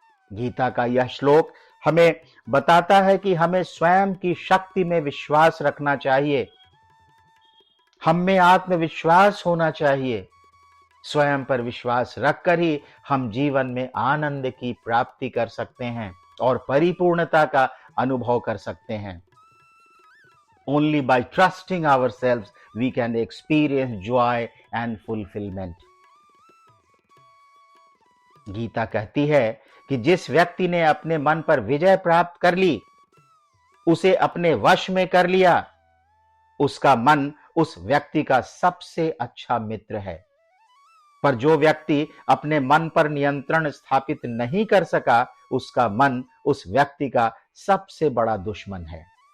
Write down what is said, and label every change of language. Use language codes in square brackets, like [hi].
[hi] गीता का यह श्लोक हमें बताता है कि हमें स्वयं की शक्ति में विश्वास रखना चाहिए, हम में आत्मविश्वास होना चाहिए। स्वयं पर विश्वास रखकर ही हम जीवन में आनंद की प्राप्ति कर सकते हैं और परिपूर्णता का अनुभव कर सकते हैं। [en] Only by trusting ourselves we can experience joy and fulfillment. [hi] Gita कहती है कि जिस व्यक्ति ने अपने मन पर विजय प्राप्त कर ली, उसे अपने वश में कर लिया, उसका मन उस व्यक्ति का सबसे अच्छा मित्र है। पर जो व्यक्ति अपने मन पर नियंत्रण स्थापित नहीं कर सका, उसका मन उस व्यक्ति का सबसे बड़ा दुश्मन है।